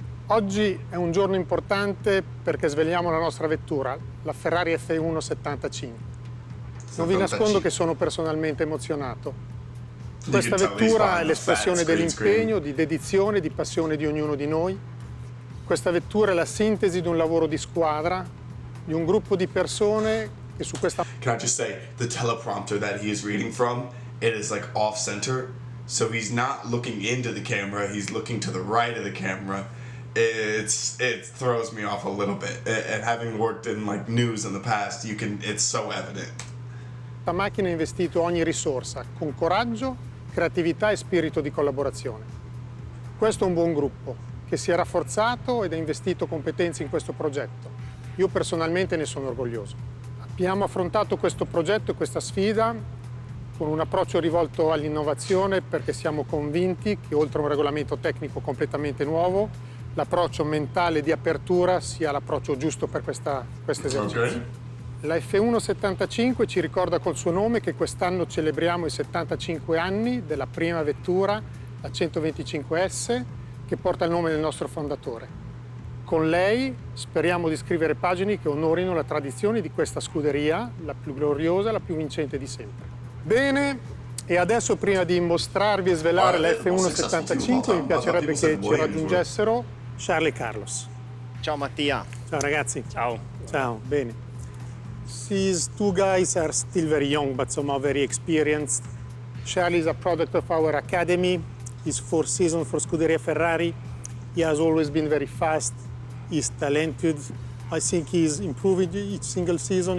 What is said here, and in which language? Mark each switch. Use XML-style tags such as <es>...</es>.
<it>Oggi è un giorno importante perché svegliamo la nostra vettura, la Ferrari F1-75. Non vi nascondo che sono personalmente emozionato. Questa vettura è l'espressione dell'impegno, di dedizione, di passione di ognuno di noi. Questa vettura è la sintesi di un lavoro di squadra, di un gruppo di persone che su questa...</it> <en>Can I just say, the teleprompter that he is reading from, it is like off-center, so he's not looking into the camera, he's looking to the right of the camera. It throws me off a little bit, and having worked in like news in the past, it's so evident.</en> <it>La macchina ha investito ogni risorsa, con coraggio, creatività e spirito di collaborazione. Questo è un buon gruppo, che si è rafforzato ed ha investito competenze in questo progetto. Io personalmente ne sono orgoglioso. Abbiamo affrontato questo progetto e questa sfida con un approccio rivolto all'innovazione perché siamo convinti che oltre a un regolamento tecnico completamente nuovo, l'approccio mentale di apertura sia l'approccio giusto per questo esercizio.</it> <en>Okay.</en> <it>La F1-75 ci ricorda col suo nome che quest'anno celebriamo i 75 anni della prima vettura, la 125S, che porta il nome del nostro fondatore. Con lei speriamo di scrivere pagine che onorino la tradizione di questa scuderia, la più gloriosa, la più vincente di sempre. Bene, e adesso prima di mostrarvi e svelare la F1-75 mi piacerebbe che ci raggiungessero Charlie e Carlos. Ciao Mattia. Ciao ragazzi. Ciao. Ciao, bene.</it> <en>These two guys are still very young but somehow very experienced. Charlie is a product of our academy. His 4th season for Scuderia Ferrari. He has always been very fast. He's talented. I think he's improving each single season.</en>